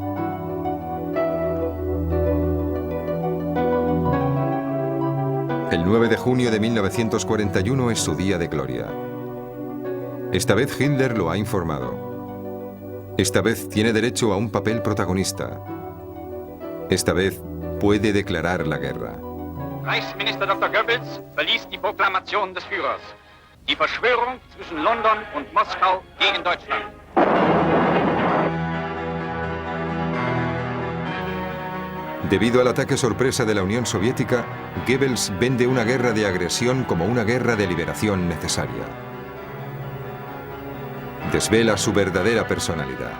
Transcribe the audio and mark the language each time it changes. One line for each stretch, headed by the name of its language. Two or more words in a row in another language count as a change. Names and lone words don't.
Spanish: El 9 de junio de 1941 es su día de gloria. Esta vez Hitler lo ha informado. Esta vez tiene derecho a un papel protagonista. Esta vez puede declarar la guerra.
German: Reichsminister Dr. Goebbels verließ die Proklamation des Führers. Die Verschwörung zwischen London und Moskau gegen Deutschland.
Spanish: Debido al ataque sorpresa de la Unión Soviética, Goebbels vende una guerra de agresión como una guerra de liberación necesaria. Desvela su verdadera personalidad.